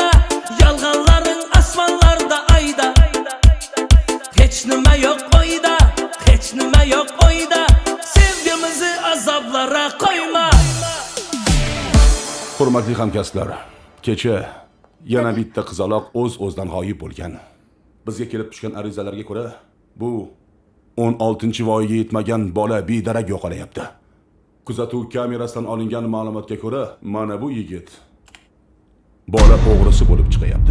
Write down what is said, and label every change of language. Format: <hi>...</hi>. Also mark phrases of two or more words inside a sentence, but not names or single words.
<az>Yalğanların asmanlarda ayda. Heç nimə yox oyda, heç nimə yox oyda. Sevgimizi azablara qoyma.</az> <uz>Hurmatli hamkasblar, kecha yana bitta qizaloq o'z-o'zidan g'oyib bo'lgan. Bizga kelib tushgan arizalarga ko'ra, bu 16-voyaga yetmagan bola bedarak yo'qolayapti. Kuzatuv kamerasidan olingan ma'lumotga ko'ra, mana bu yigit bola o'g'risi bo'lib chiqyapti.</uz>